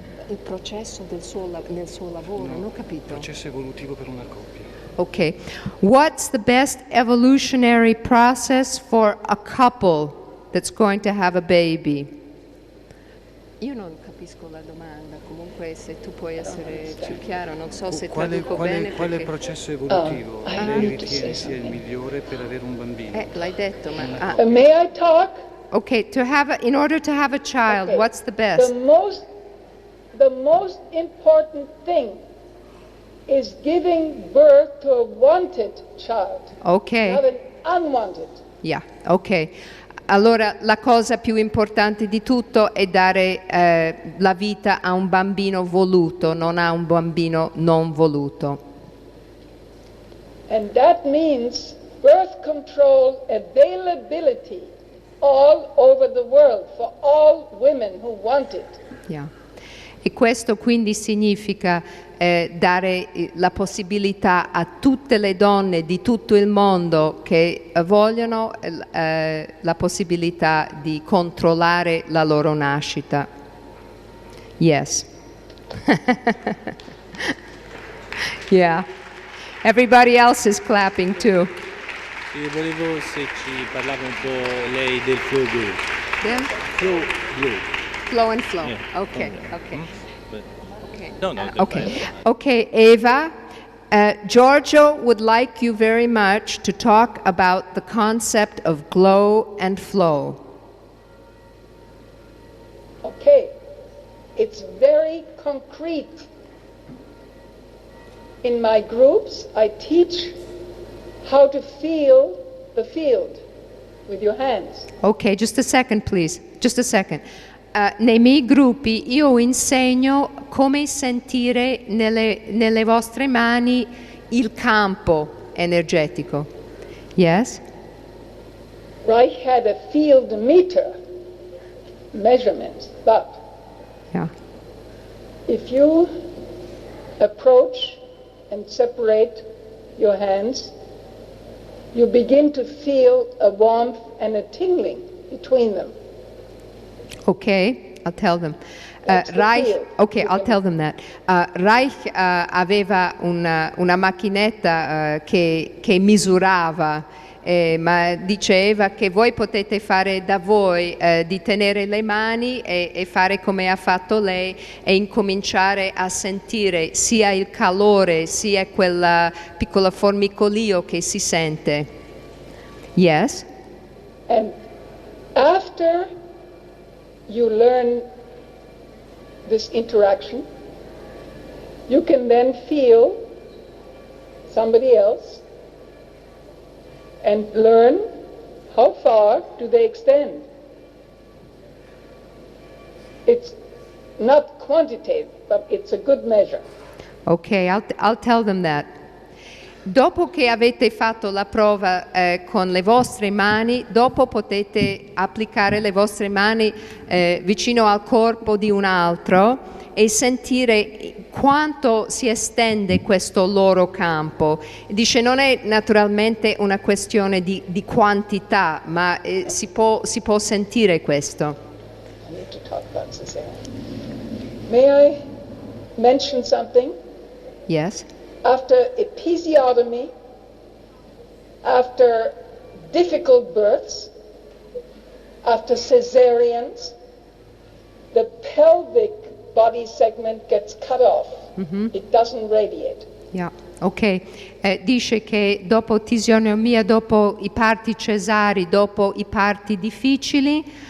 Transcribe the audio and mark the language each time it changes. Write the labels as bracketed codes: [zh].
[it] Il processo nel suo lavoro, non ho capito. Processo evolutivo per una coppia. [en] Okay. What's the best evolutionary process for a couple that's going to have a baby? [it] Io non capisco la domanda, comunque se tu puoi essere più chiaro, non so se Quale traduco bene quale perché... processo evolutivo [en] I [it] lei [en] need to [it] ritiene [en] say [it] sia il [en] something. [it] migliore per avere un bambino? L'hai detto, ma [en] May I talk? okay, in order to have a child, Okay. what's the best? The most important thing is giving birth to a wanted child, Okay. not an unwanted. Yeah, ok. [it] Allora la cosa più importante di tutto è dare la vita a un bambino voluto, non a un bambino non voluto. [en] And that means birth control availability all over the world for all women who want it. Yeah. [it] E questo quindi significa dare la possibilità a tutte le donne di tutto il mondo che vogliono la possibilità di controllare la loro nascita. [en] Yes. Yeah. Everybody else is clapping too. [it] Sì, volevo se ci parlava un po' lei del flow blue. [en] Them? Flow blue. Flow and flow. Yeah. Okay, Yeah. okay. But- Okay. No, no, Okay. Okay, Eva, Giorgio would like you very much to talk about the concept of glow and flow. Okay, it's very concrete. In my groups, I teach how to feel the field with your hands. Ok, just a second, please. Just a second. [it] Nei miei gruppi io insegno come sentire nelle vostre mani il campo energetico. [en] Yes? Reich had a field meter measurement, but Yeah. if you approach and separate your hands, you begin to feel a warmth and a tingling between them. Okay, I'll tell them. That's the Reich, field. okay, I'll tell them that. [it] Reich aveva una macchinetta che misurava, ma diceva che voi potete fare da voi, di tenere le mani e fare come ha fatto lei e incominciare a sentire sia il calore sia quel piccolo formicolio che si sente. [en] Yes? And after you learn this interaction, you can then feel somebody else and learn how far do they extend. It's not quantitative, but it's a good measure. Ok, I'll tell them that. [it] Dopo che avete fatto la prova con le vostre mani, dopo potete applicare le vostre mani vicino al corpo di un altro e sentire quanto si estende questo loro campo. Dice non è naturalmente una questione di quantità, ma si può sentire questo. [en] I need to talk about this. May I mention something? Yes? After episiotomy, after difficult births, after cesareans, the pelvic body segment gets cut off. It doesn't radiate. Yeah. [it] Ok, dice che dopo tisionomia, dopo i parti cesari, dopo i parti difficili,